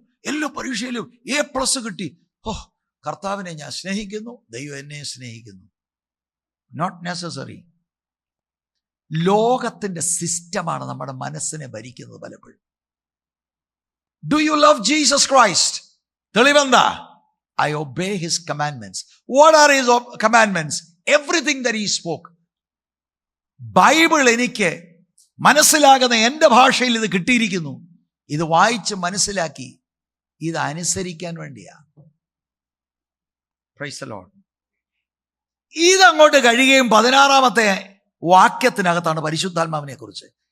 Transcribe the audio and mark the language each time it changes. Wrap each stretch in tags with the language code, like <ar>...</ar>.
<ml>എല്ലാ പരീക്ഷയിലും A+ കിട്ടി. കർത്താവിനെ ഞാൻ സ്നേഹിക്കുന്നു, ദൈവം എന്നെ സ്നേഹിക്കുന്നു.</ml> <en>Not necessary.</en> <ml>ലോകത്തിന്റെ സിസ്റ്റമാണ് നമ്മുടെ മനസ്സിനെ ഭരിക്കുന്നത് പലപ്പോഴും.</ml> <en>Do you love Jesus Christ?</en> <ml>തെളിവെന്താ?</ml> <en>I obey his commandments. What are his commandments? Everything that he spoke.</en> <ml>Bible എനിക്ക് മനസ്സിലാകുന്ന എൻ്റെ ഭാഷയിൽ ഇത് കിട്ടിയിരിക്കുന്നു. ഇത് വായിച്ച് മനസ്സിലാക്കി ഇത് അനുസരിക്കാൻ വേണ്ടിയാ.</ml> <en>Praise the Lord.</en> <ml>ഇതങ്ങോട്ട് കഴിയുകയും 16-ാമത്തെ വാക്യത്തിനകത്താണ് പരിശുദ്ധാത്മാവിനെ കുറിച്ച്.</ml>